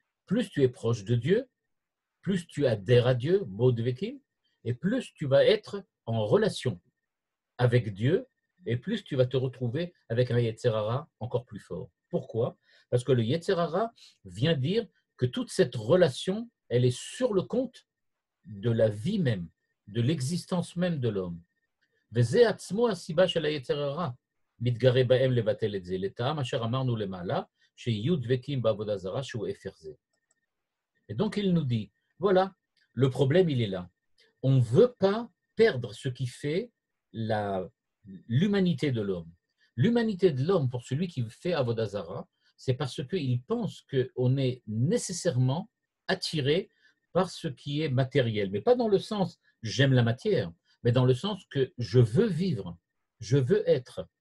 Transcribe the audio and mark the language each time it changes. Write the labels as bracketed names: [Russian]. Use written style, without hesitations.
[French] Plus tu es proche de Dieu, plus tu adhères à Dieu, bo dvekim, et plus tu vas être en relation avec Dieu, et plus tu vas te retrouver avec un Yetzer Hara encore plus fort. Pourquoi? Parce que le Yetzer Hara vient dire que toute cette relation, elle est sur le compte de la vie même, de l'existence même de l'homme. [Hebrew] וזה עצמו הסיבה של היצר הרע, מתגרה בהם לבטל את זה, לטעם אשר אמרנו למעלה, שיהיו דבקים בעבודה זרה שהוא הפך זה. [French] Et donc il nous dit, voilà, le problème il est là. On ne veut pas perdre ce qui fait l'humanité de l'homme. L'humanité de l'homme, pour celui qui fait Avodah Zarah, c'est parce qu'il pense qu'on est nécessairement attiré par ce qui est matériel, mais pas dans le sens j'aime la matière, mais dans le sens que je veux vivre, je veux être.